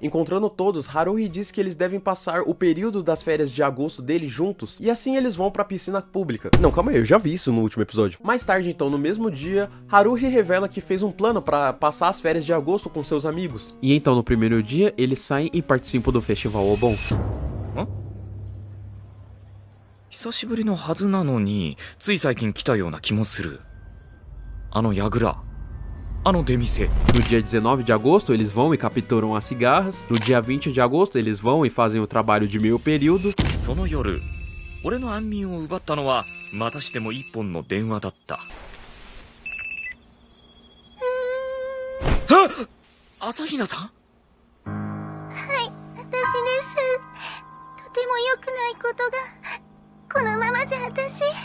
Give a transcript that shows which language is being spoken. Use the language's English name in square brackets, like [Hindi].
[Portuguese] Encontrando todos, Haruhi diz que eles devem passar o período das férias de agosto deles juntos, e assim eles vão pra piscina pública. Não, calma aí, eu já vi isso no último episódio. Mais tarde, então, no mesmo dia, Haruhi revela que fez um plano pra passar as férias de agosto com seus amigos. E então, no primeiro dia, eles saem e participam do Festival Obon. [Japanese] 久しぶりのはずなのに、つい最近来たような気もする。あの櫓、あの出店。 [Portuguese] No dia 19 de agosto, eles vão e capturam as cigarras. No dia 20 de agosto, eles vão e fazem o trabalho de meio período. [Japanese] その夜、俺の安眠を奪ったのは、またしても一本の電話だった。はっ！朝比奈さん？はい私です。とても良くないことがこのままじゃ私